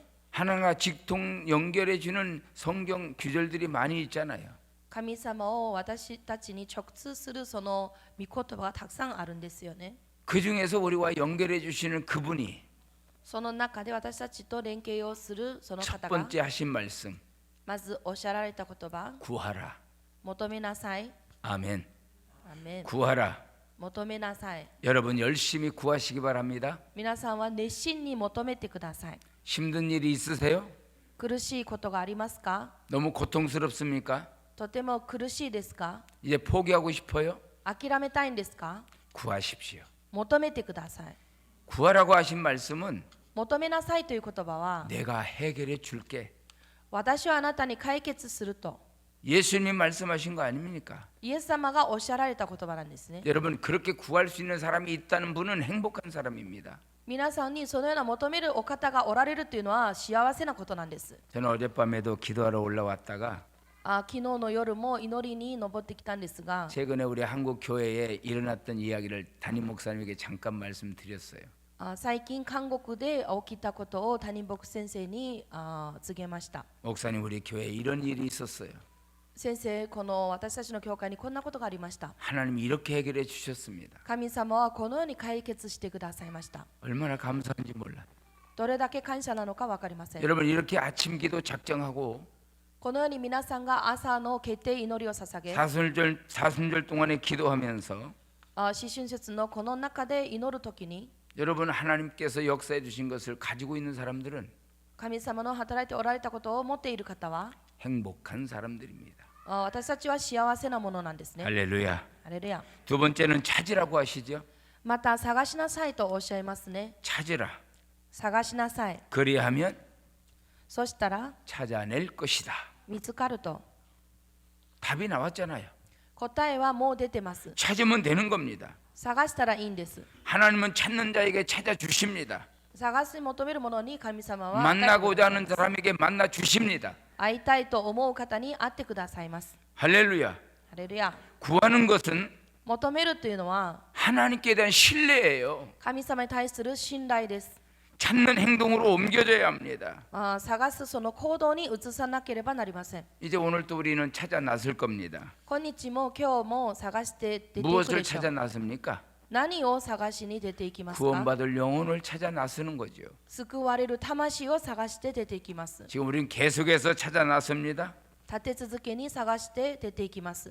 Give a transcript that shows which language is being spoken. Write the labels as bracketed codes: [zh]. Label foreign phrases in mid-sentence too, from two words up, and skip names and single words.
[ko] 하나님과 직통 연결해주는 성경 규절들이 많이 있잖아요. [ja] 神様を私たちに直通するその御言葉がたくさんあるんですよね。 [ko] 그 중에서 우리와 연결해 주시는 그분이 [ja] その中で私たちと連携をするその [ko] 첫 [ja] 方が [ko] 번째 하신 말씀 [ja] まずおっしゃられた言葉、 [ko] 구하라. [ja] 求めなさい。 [ko] 아멘. [ja] アーメン。 [ko] 구하라. [ja] 求めなさい。 [ko] 여러분 열심히 구하시기 바랍니다. [ja] 皆さんは熱心に求めてください。 [ko] 힘든 일이 있으세요? [ja] 苦しいことがありますか？ [ko] 너무 고통스럽습니까? [ja] とても苦しいですか？ [ko] 이제 포기하고 싶어요? [ja] 諦めたいんですか？ [ko] 구하십시오. [ja] 求めてください。 [ko] 구하라고 하신 말씀은 [ja] 求めなさいという言葉は [ko] 내가 해결해 줄게. [ja] 私はあなたに解決すると [ko] 예수님 말씀하신 거 아닙니까? [ja] イエス様がおっしゃられた言葉なんですね。 [ko] 여러분 그렇게 구할 수 있는 사람이 있다는 분은 행복한 사람입니다. [ja] 皆さんにそのような求めるお方がおられるというのは幸せなことなんです。 [ko] 저는 어젯밤에도 기도하러 올라왔다가 [ja] 昨日の夜も祈りに登ってきたんですが、 [ko] 최근에 우리 한국 교회에 일어났던 이야기를 담임 목사님에게 잠깐 말씀드렸어요. [ja] 最近韓国で起きたことを谷牧先生に告げました。 [ko] 목사님 우리 교회에 이런 일이 있었어요. [ja] 先生、この私たちの教会にこんなことがありました。 [ko] 하나님이 이렇게 해결해 주셨습니다. [ja] 神様はこのように解決してくださいました。 [ko] 얼마나 감사한지 몰라요. [ja] どれだけ感謝なのか分かりません。 [ko] 여러분 이렇게 아침 기도 작정하고 [ja] このように皆さんが朝の決定祈りを捧げ、 [ko] 사순절 동안에 기도하면서 [ja] 四春節のこの中で祈るときに、 [ko] 여러분 하나님께서 역사해 주신 것을 가지고 있는 사람들은 [ja] 神様の働いておられたことを持っている方は [ko] 행복한 사람들입니다. [ja] 私たちは幸せなものなんですね。 [ko] 할렐루야. [ja] ハレルヤ。 [ko] 두 번째는 찾으라고 하시죠. [ja] また探しなさいとおっしゃいますね。 [ko] 찾으라. [ja] 探しなさい。 [ko] 그리하면 [ja] そしたら [ko] 찾아낼 것이다. [ja] 見つかると。 [ko] 답이 나왔잖아요. [ja] 答えはもう出てます。 [ko] 찾으면 되는 겁니다. [ja] 探したらいいんです。 [ko] 하나님은 찾는 자에게 찾아 주십니다. [ja] 探し求めるものに神様は [ko] 만나고자 하는 사람에게 만나 주십니다. [ja] 会いたいと思う方に会ってくださいます。 [ko] 할렐루야. [ja] ハレルヤ。 [ko] 구하는 것은 [ja] 求めるというのは [ko] 하나님께 대한 신뢰예요. [ja] 神様に対する信頼です。 [ko] 찾는 행동으로 옮겨져야 합니다. [ja] 探すその行動に移さなければなりません。 [ko] 이제 오늘 또 우리는 찾아 나설 겁니다. [ja] 今日も今日も探して出ていく [ko] 무엇을 [ja] でしょ [ko] 찾아 [ja] う。 [ko] 나섭니까? [ja] 何を探しに出ていきますか？ [ko] 구원받을 영혼을 찾아 나서는 거죠. [ja] 救われる魂を探して出ていきます。 [ko] 지금 우리는 계속해서 찾아 나섭니다. [ja] 立て続けに探して出ていきます。